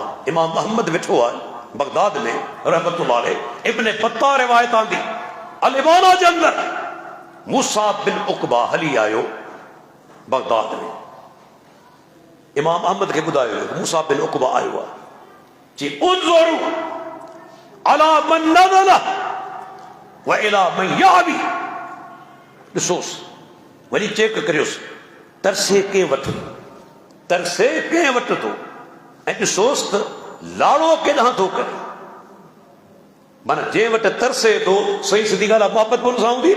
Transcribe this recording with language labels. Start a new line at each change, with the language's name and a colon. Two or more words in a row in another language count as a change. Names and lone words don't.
Sindhi: इमाम अहमद वेठो आहे बगदाद में
Arabic: رحمة الله عليه,
Sindhi: इब्न बत्ता रिवायत आंदी, अल इबाना जे अंदरि मूसा बिन उक़बा हली आयो बगदाद में। इमाम अहमद खे ॿुधायो मूसा बिन उक़बा आयो आहे, चई
Arabic: انظر على من نزل وإلى من يأوي,
Sindhi: ॾिसोसि वरी चेक करियोसि, तरसे कंहिं वटि, तरसे कंहिं वटि थो, ऐं ॾिसोसि त लाड़ो केॾांहुं थो करे। माना जंहिं वटि तरसे थो, सही सिधी ॻाल्हि आहे, मोहबत बि हुन सां हूंदी न।